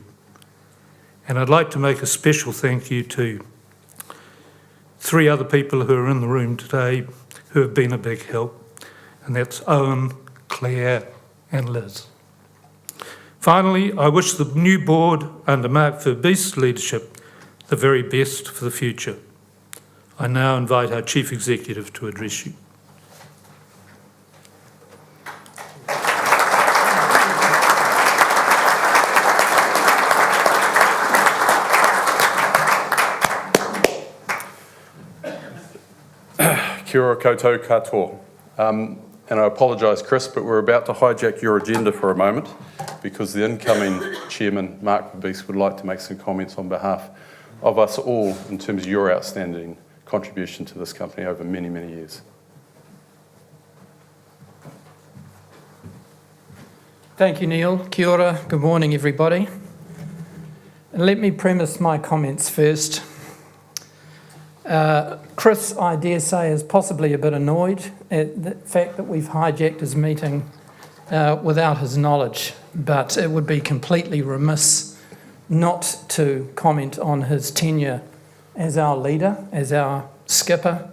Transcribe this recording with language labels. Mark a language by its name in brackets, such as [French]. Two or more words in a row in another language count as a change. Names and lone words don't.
[English] And I'd like to make a special thank you to 3 other people who are in the room today who have been a big help, and that's Owen, Claire and Liz. Finally, I wish the new board under Mark Verbeest's leadership the very best for the future. I now invite our Chief Executive to address you. [Māori] Kia ora koutou katoa. [English] And I apologise, Chris, but we're about to hijack your agenda for a moment because the incoming chairman, Mark Verbeest, would like to make some comments on behalf of us all in terms of your outstanding contribution to this company over many, many years. Thank you, Neil. [Māori] Kia ora. [English] Good morning, everybody. And let me premise my comments first. Chris, I dare say, is possibly a bit annoyed at the fact that we've hijacked his meeting without his knowledge, but it would be completely remiss not to comment on his tenure as our leader, as our skipper.